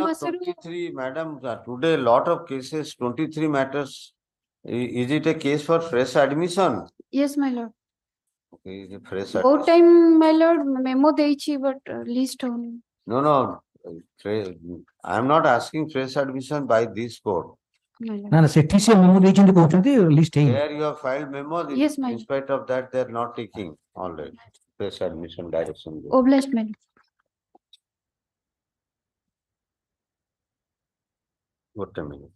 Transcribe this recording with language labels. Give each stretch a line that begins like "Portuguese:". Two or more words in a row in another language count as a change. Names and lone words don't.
English: 23, madam, today lot of cases, 23 matters. Is it a case for fresh admission? Yes, my lord. Okay, is it fresh Both admission? time, my lord, memo deichi, but list only. No. I am not asking fresh admission by this court. My lord.
Odia: ନା ନା ସେଠି ସେ memo ଦେଇଛନ୍ତି କହୁଛନ୍ତି list ହେଇନି.
English: There you have filed memo. Yes, my In spite of that, they are not taking already fresh admission direction. Obliged, my lord. What a minute.